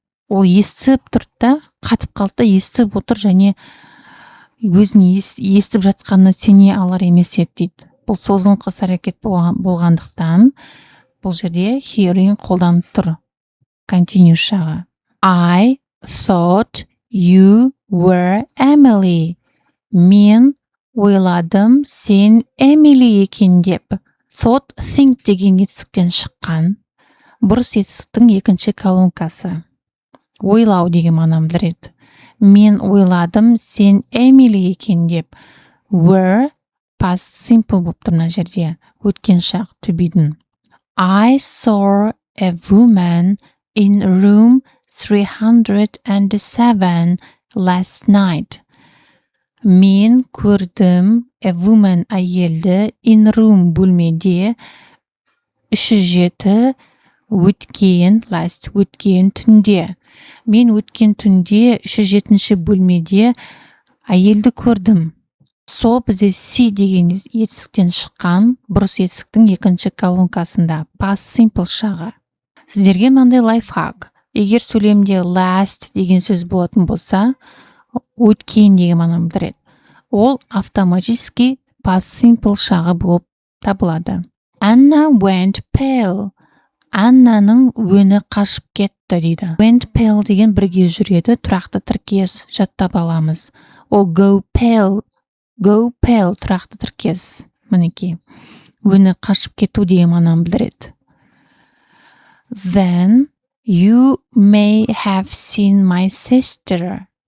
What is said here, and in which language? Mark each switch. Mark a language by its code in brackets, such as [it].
[kk] Ол естіп тұрды да, қатып қалды да, естіп отыр және өзін естіп жатқанына сене алар емес еді дейді. Бұл созылыңқы іс-әрекет болғандықтан бұл жерде hearing қолданып тұр. Continuous шағы. [en] I thought you were Emily. [kk] Мен ойладым сен [en] Emily [kk] екен деп. Thought, think деген етістіктен шыққан. Бұрыс етістіктің екінші колонкасы. Ойлау деген мағынаны білдіреді. Мен ойладым сен Emily екен деп. Were, past simple болып тұр мына жерде. Өткен шақ, to be'дің. [en] I saw a woman in room 307 last night. [kk] Мен көрдім [en] a woman [kk] әйелді [en] in room [kk] бөлмеде 307 өткен түнде. Мен өткен түнде 307 бөлмеде әйелді көрдім. Со бізде see деген етістіктен шыққан, бұрыс етістіктің екінші колонкасында, past simple шағы. Сіздерге мынандай лайфхак. Егер сөйлемде last деген сөз болатын болса, өткен деген мағынаны білдіреді. Ол автоматически past simple шағы болып табылады. [en] Anna went pale. [kk] Аннаның өңі қашып кетті дейді. Went pale деген бірге жүреді, тұрақты тіркес жаттап аламыз. Ол go pale тұрақты тіркес. Мінекей. Өңі қашып кету деген мағынаны білдіреді. [en] Then you may have seen my sister.